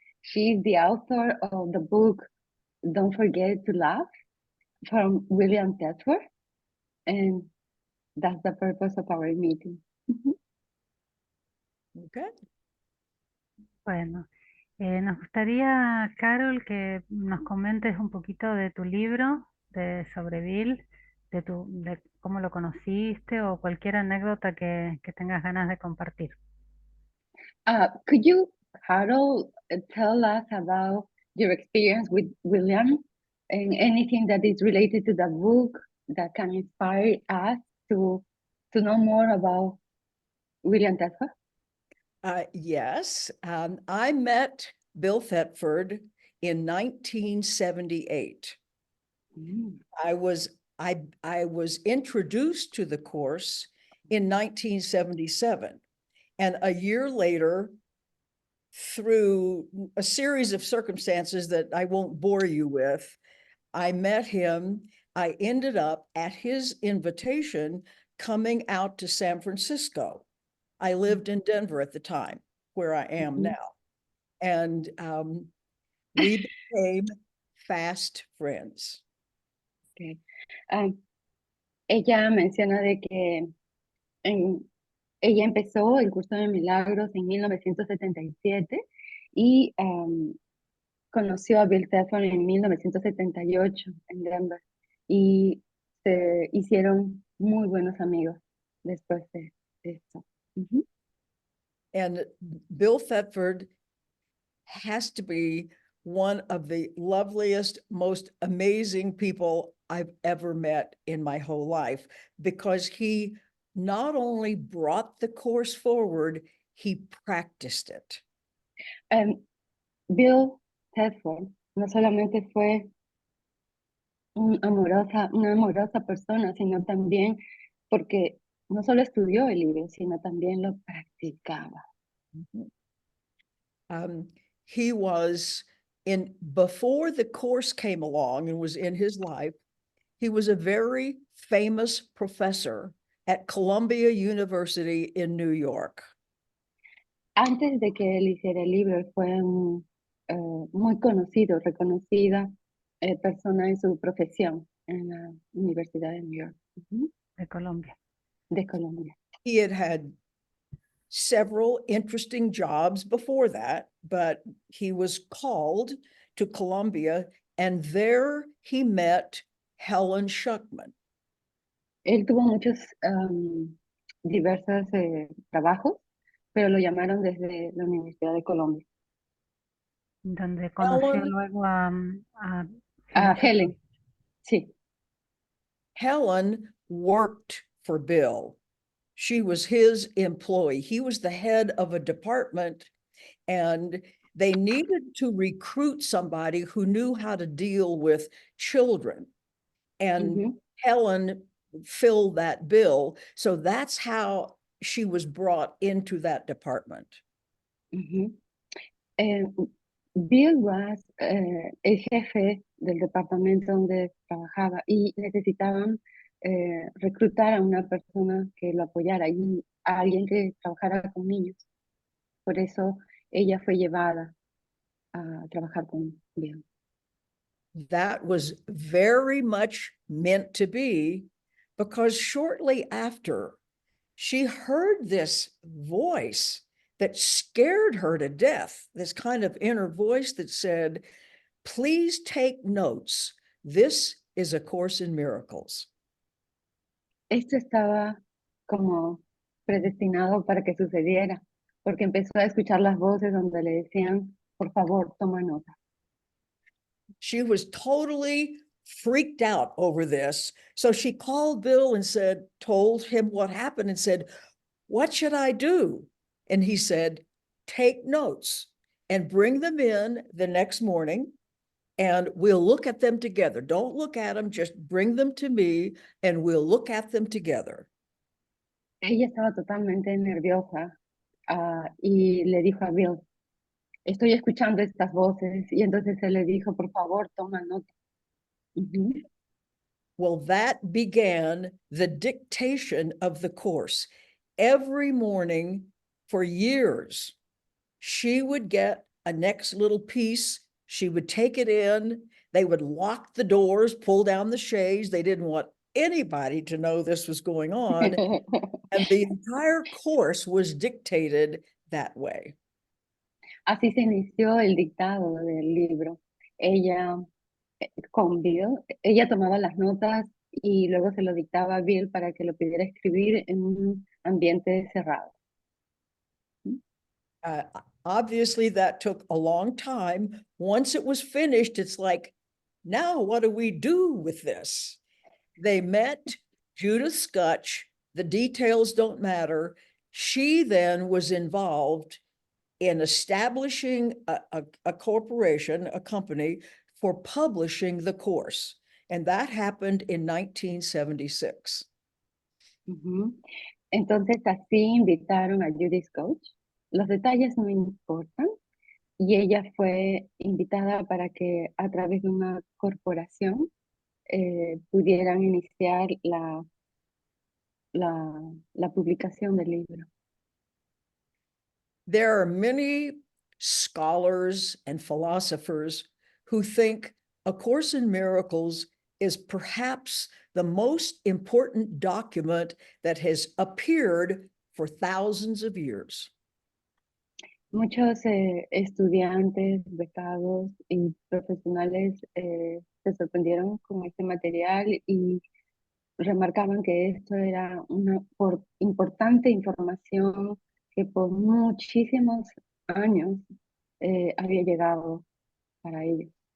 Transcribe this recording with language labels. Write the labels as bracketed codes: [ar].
[en] She's the author of the book Don't Forget to Laugh from William Thetford, and that's the purpose of our meeting. Okay. [es] Bueno, nos gustaría, Carol, que nos comentes un poquito de tu libro sobre Bill, de cómo lo conociste o cualquier anécdota que tengas ganas de compartir. [en] Could you, Harold, tell us about your experience with William and anything that is related to the book that can inspire us to know more about William Thetford? Yes, I met Bill Thetford in 1978. Mm. I was introduced to the course in 1977, and a year later, through a series of circumstances that I won't bore you with, I met him. I ended up at his invitation coming out to San Francisco. I lived in Denver at the time, where I am now. And we became fast friends. Okay. [es] Ella menciona de que ella empezó el curso de milagros en 1977 y conoció a Bill Thetford en 1978 en Denver y se hicieron muy buenos amigos después de eso. [en] And Bill Thetford has to be one of the loveliest, most amazing people I've ever met in my whole life, because he not only brought the course forward, he practiced it. [es] Bill Thetford no solamente fue una amorosa persona, sino también porque no solo estudió el libro, sino también lo practicaba. [en] He was before the course came along and was in his life, he was a very famous professor at Columbia University in New York. [es] Antes de que él hiciera el libro, él fue muy conocido, reconocida persona en su profesión en la Universidad de New York, De Colombia. de Colombia. [en] He had had several interesting jobs before that, but he was called to Columbia, and there he met Helen Schuckman. [es] Él tuvo muchos diversos trabajos, pero lo llamaron desde la Universidad de Colombia. Donde conoció Helen, luego a Helen, sí. [en] Helen worked for Bill. She was his employee. He was the head of a department, and they needed to recruit somebody who knew how to deal with children. And Helen filled that bill. So that's how she was brought into that department. Bill was [es] el jefe del departamento donde trabajaba y necesitaban reclutar a una persona que lo apoyara y a alguien que trabajara con niños. Por eso ella fue llevada a trabajar con Bill. [en] That was very much meant to be, because shortly after, she heard this voice that scared her to death, this kind of inner voice that said, "Please take notes. This is A Course in Miracles." [es] Esto estaba como predestinado para que sucediera, porque empezó a escuchar las voces donde le decían, por favor, toma nota. [en] She was totally freaked out over this. So she called Bill and told him what happened and said, "What should I do?" And he said, "Take notes and bring them in the next morning. and we'll look at them together. Don't look at them, just bring them to me and we'll look at them together. [es] Ella estaba totalmente nerviosa y le dijo a Bill, estoy escuchando estas voces, y entonces él le dijo, por favor, toma nota. [en] Well, that began the dictation of the course. Every morning for years, she would get a next little piece. She would take it in. They would lock the doors, pull down the shades. They didn't want anybody to know this was going on. And the entire course was dictated that way. [es] Así se inició el dictado del libro. Ella, con Bill, ella tomaba las notas y luego se lo dictaba a Bill para que lo pudiera escribir en un ambiente cerrado. [en] Obviously, that took a long time. Once it was finished, it's like, now what do we do with this? They met Judith Scutch. The details don't matter. She then was involved in establishing a corporation, a company, for publishing the course. And that happened in 1976. [es] Entonces así invitaron a Judith Scutch. Los detalles no importan. Y ella fue invitada para que a través de una corporación pudieran iniciar la publicación del libro. [en] There are many scholars and philosophers who think A Course in Miracles is perhaps the most important document that has appeared for thousands of years. [es] Muchos estudiantes, becados y profesionales se sorprendieron con este material y remarcaban que esto era una importante información que por muchísimos años había llegado para ellos.